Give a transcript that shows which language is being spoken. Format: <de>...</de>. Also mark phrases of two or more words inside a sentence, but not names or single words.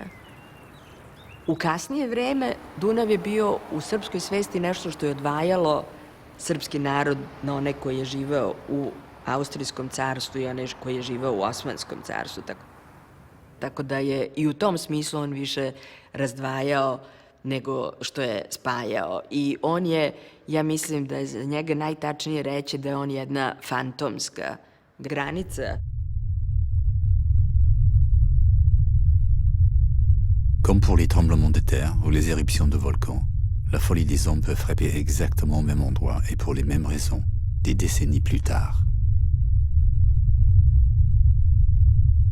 <sr>U kasnije vreme Dunav je bio u srpskoj svesti nešto što je odvajalo srpski narod na one koji je živeo u Austrijskom carstvu i one koji je živeo u Osmanskom carstvu. Tako da je i u tom smislu on više razdvajao nego što je spajao. I on je, ja mislim da je za njega najtačnije reći da je on jedna fantomska granica.</sr> <fr>Comme pour les tremblements de terre ou les éruptions de volcans, la folie des hommes peut frapper exactement au même endroit et pour les mêmes raisons, des décennies plus tard.</fr>